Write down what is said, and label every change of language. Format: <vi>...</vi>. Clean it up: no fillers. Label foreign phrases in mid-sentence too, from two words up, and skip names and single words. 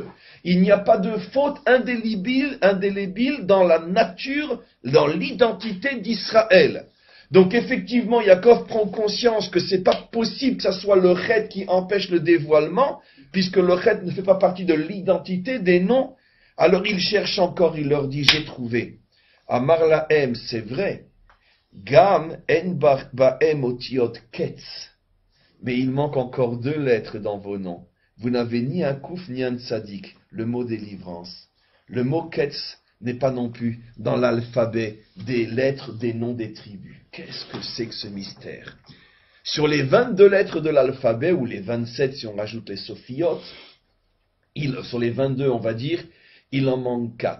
<fr>Il n'y a pas de faute indélébile dans la nature, dans l'identité d'Israël. Donc effectivement, Yaakov prend conscience que c'est pas possible que ça soit le chet qui empêche le dévoilement, puisque le chet ne fait pas partie de l'identité des noms. Alors il cherche encore, il leur dit, j'ai trouvé.</fr> <he>אמר להם,</he> <fr>c'est vrai.</fr> <he>גם אין בהם אותיות קץ.</he> <fr>Mais il manque encore deux lettres dans vos noms. Vous n'avez ni un kouf ni un tzadik, le mot délivrance. Le mot ketz n'est pas non plus dans l'alphabet des lettres des noms des tribus. Qu'est-ce que c'est que ce mystère? Sur les 22 lettres de l'alphabet, ou les 27 si on rajoute les sophiotes, sur les 22 on va dire, il en manque 4.</fr>